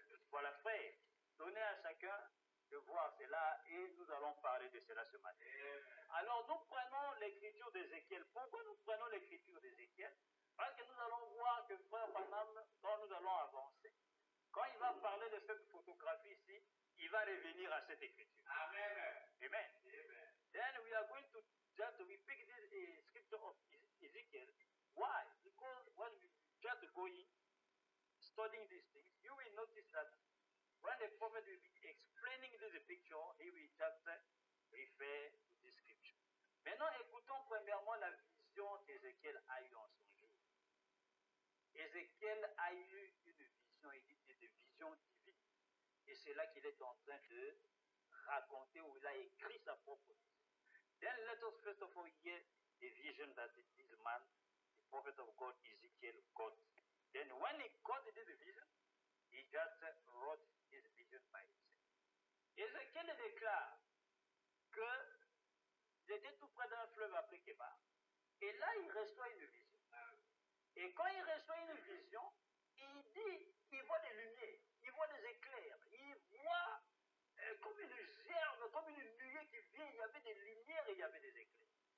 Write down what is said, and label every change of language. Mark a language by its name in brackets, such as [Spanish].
[French] Voilà, frère, donnez à chacun de voir cela et nous allons parler de cela ce matin. Alors nous prenons l'écriture d'Ézéchiel. Pourquoi nous prenons l'écriture d'Ézéchiel? Parce que nous allons voir que Frère Branham, quand nous allons avancer, quand il va parler de cette photographie ici, il va revenir à cette écriture. Amen. Amen. [English] Then we are going to just pick this scripture of Ezekiel. Why? Because when we just go in, studying these things, you will notice that when the prophet will be explaining this picture, he will just refer to this scripture. [French] Maintenant, écoutons premièrement la vision qu'Ézéchiel a eue en son jour. Ézéchiel a eu une vision, il dit des visions divines. Et c'est là qu'il est en train de raconté ou il a écrit sa propre vision. [English] Then let us first of all hear the vision that this man, the prophet of God, Ezekiel, got. Then when he got this vision, he just wrote his vision by himself. [French] Ézéchiel déclare qu'il était tout près d'un fleuve appelé Kébar, et là il reçoit une vision. Et quand il reçoit une vision, il dit, il voit des lumières, il voit des éclairs, il voit comme une gerbe, comme une nuée qui vient, il y avait des lumières et il y avait des éclairs.